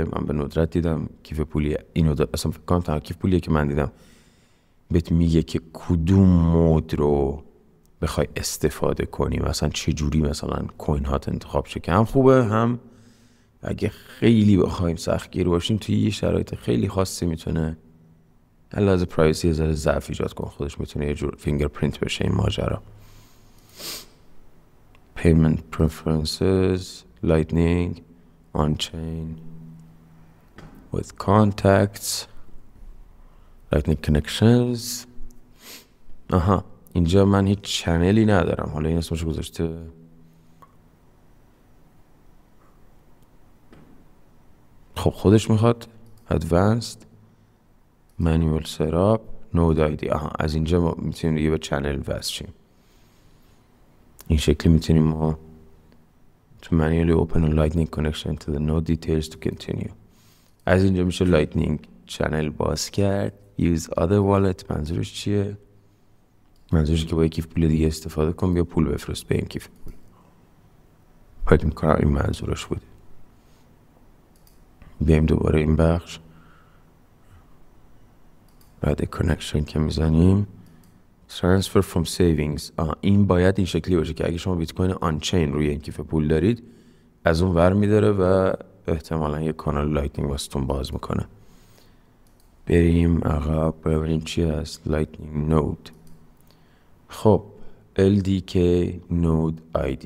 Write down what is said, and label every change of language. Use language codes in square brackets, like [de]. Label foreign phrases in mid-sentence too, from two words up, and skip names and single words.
[fa] من به ندرت دیدم کیف پولی اینو اصلا فکر کنم تنها کیف پولیه که من دیدم بهت میگه که کدوم مود رو بخوای استفاده کنی، مثلا چه جوری مثلا کوین هات انتخاب شه، که هم خوبه هم اگه خیلی بخوایم سختگیر باشیم توی یه شرایط خیلی خاصی میتونه علاوه پرایوسی ذره ضعف ایجاد کنه. خودش میتونه یه جور فینگرپرینت بشه این ماجرا. [en] payment preferences lightning on chain with contacts lightning connections. [fa] اینجا من هیچ چنلی ندارم، حالا این اسمش گذاشته خب خودش میخواد [en] advanced manual setup node ID. [fa] از اینجا ما میتونیم دیگه به چنل وصل شیم. این شکلی میتونیم ما [en] to manually open a lightning connection to the node details to continue. [fa] از اینجا میشه [en] lightning channel [fa] باز کرد. [en] use other wallet [fa] منظورش چیه؟ منظورش که با یک کیف پول دیگه استفاده کن، بیا پول بفرست به این کیف پول. باید میکنم این منظورش بوده. بیایم دوباره این بخش بعد کانکشن که میزنیم [en] transfer from savings. [fa] این باید این شکلی باشه که اگه شما بیت کوین [en] on chain [fa] روی این کیف پول دارید از اون ور میداره و احتمالا یک کانال لایتنینگ واسهتون باز میکنه. بریم عقب ببینیم چی هست. [en] lightning node. خب LDK node ID.